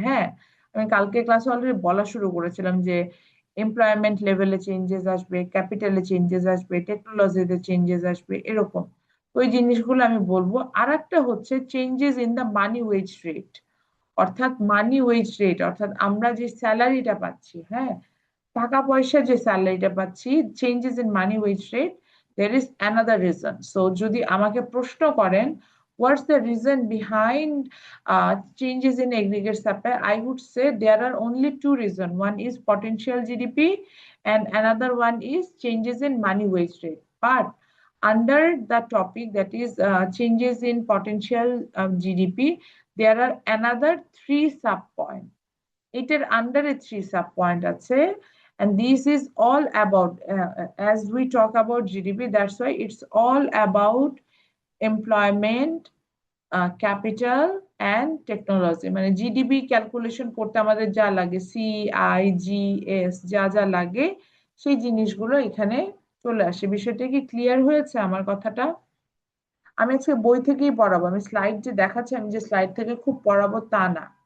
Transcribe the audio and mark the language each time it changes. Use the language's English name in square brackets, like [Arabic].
[Bangla] হ্যাঁ, আমি কালকে ক্লাসে অলরেডি বলা শুরু করেছিলাম যে এমপ্লয়মেন্ট লেভেলে চেঞ্জেস আসবে, ক্যাপিটালে চেঞ্জেস আসবে, টেকনোলজিতে চেঞ্জেস আসবে, এরকম ওই জিনিসগুলো আমি বলবো। আর একটা হচ্ছে changes in the money wedge rate, অর্থাৎ মানি ওয়েজ রেট অর্থাৎ আমরা যে স্যালারিটা পাচ্ছি, হ্যাঁ, টাকা পয়সা যে স্যালারিটা পাচ্ছি, changes in money wedge rate, [English] there is another reason. So [Bangla] যদি আমাকে প্রশ্ন করেন [English] what's the reason behind changes in aggregate supply, I would say there are only two reasons. One is potential GDP and another one is changes in money wage rate. But under the topic that is changes in potential GDP, there are another three sub points. [Bangla] এটার আন্ডারে three sub point আছে, [English] and this is all about as we talk about GDP, that's why it's all about employment, capital and technology। [Bangla] মানে GDP calculation করতে আমাদের যা লাগে, CIGS, যা যা লাগে সেই জিনিসগুলো এখানে চলে আসে। বিষয়টা কি ক্লিয়ার হয়েছে আমার কথাটা? আমি আজকে বই থেকেই পড়াবো, আমি স্লাইড যে দেখাচ্ছি আমি যে স্লাইড থেকে খুব পড়াবো তা না।